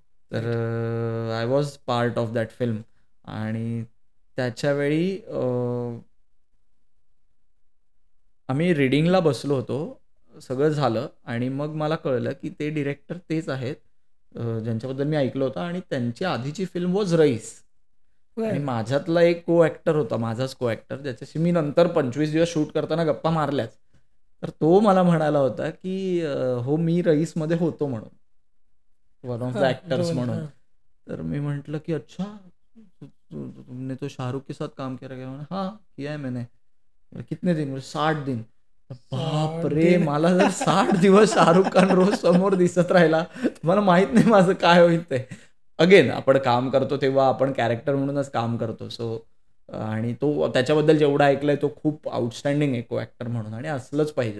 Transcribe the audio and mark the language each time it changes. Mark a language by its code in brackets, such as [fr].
[mr] तर [en] I was part of that film. [mr] आणि त्याच्यावेळी आम्ही रिडिंगला बसलो होतो, सगळं झालं आणि मग मला कळलं की ते डिरेक्टर तेच आहेत ज्यांच्याबद्दल मी ऐकलं होतं, आणि त्यांची आधीची फिल्म [en] Was Raees. [mr] आणि माझ्यातला एक को ॲक्टर होता, माझाच को ॲक्टर, ज्याच्याशी मी नंतर 25 दिवस शूट करताना गप्पा मारल्याच. तर तो मला म्हणाला होता की हो मी रईसमध्ये होतो म्हणून, [en] one of the actors [mr] म्हणून. तर मी म्हटलं की [hi] अच्छा तुमने तो शाहरुख के साथ काम किया क्या? हाँ किया है मैंने. कितने दिन? 60 दिन. [mr] बाप रे, मला जर 60 दिवस शाहरुख खान रोज समोर दिसत राहिला, मला माहित नाही माझं काय होईल ते. अगेन आपण काम करतो तेव्हा आपण कॅरेक्टर म्हणूनच काम करतो. सो आणि तो त्याच्याबद्दल जेवढा ऐकलंय तो खूप आउटस्टँडिंग आहे को ॲक्टर म्हणून, आणि असलंच पाहिजे.